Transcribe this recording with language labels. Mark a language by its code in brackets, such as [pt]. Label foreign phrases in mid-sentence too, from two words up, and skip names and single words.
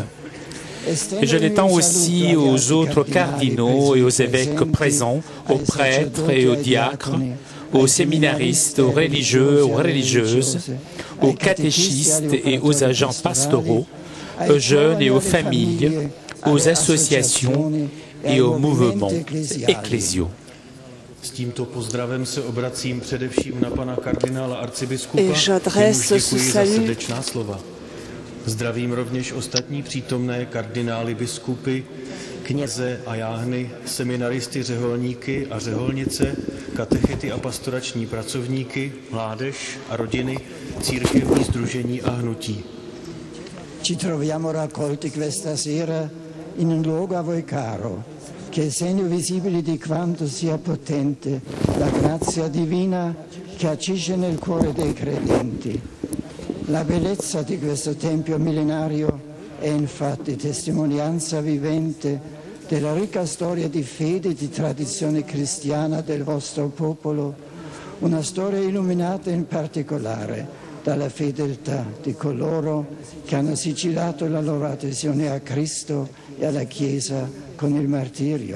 [fr] Et je l'étends aussi aux autres cardinaux et aux évêques présents, aux prêtres et aux diacres, aux séminaristes, aux religieux, aux religieuses, aux catéchistes et aux agents pastoraux, aux jeunes et aux familles, aux associations et aux mouvements ecclésiaux. Et j'adresse ce salut [cs] Zdravím rovněž ostatní přítomné kardinály, biskupy, kněze a jáhny, seminaristy, řeholníky a řeholnice, katechety a pastorační pracovníky, mládež a rodiny, církevní sdružení a hnutí. [it] Ci troviamo raccolti questa sera in un luogo a voi caro, che è segno visibile di quanto sia potente la grazia divina che agisce nel cuore dei credenti. La bellezza di questo tempio millenario è infatti testimonianza vivente della ricca storia di fede e di tradizione cristiana del vostro popolo, una storia illuminata in particolare dalla fedeltà di coloro che hanno sigillato la loro adesione a Cristo e alla Chiesa con il martirio.